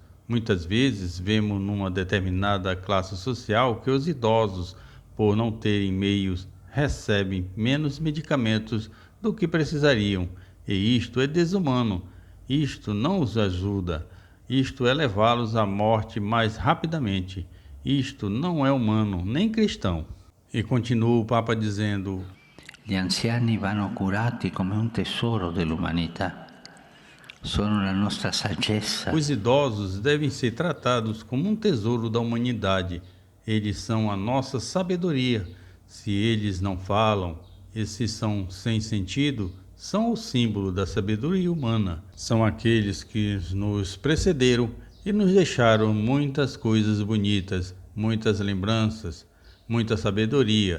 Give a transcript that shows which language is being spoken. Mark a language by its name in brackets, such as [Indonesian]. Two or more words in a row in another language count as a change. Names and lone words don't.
[Portuguese] Muitas vezes vemos numa determinada classe social que os idosos, por não terem meios, recebem menos medicamentos do que precisariam, e isto é desumano. Isto não os ajuda. Isto é levá-los à morte mais rapidamente. Isto não é humano, nem cristão. E continua o Papa dizendo: [Italian] Gli anziani vanno curati come un tesoro dell'umanità. Sono la nostra saggezza. [Portuguese] Os idosos devem ser tratados como um tesouro da humanidade. Eles são a nossa sabedoria. Se eles não falam, e se são sem sentido, são o símbolo da sabedoria humana. São aqueles que nos precederam e nos deixaram muitas coisas bonitas, muitas lembranças, muita sabedoria.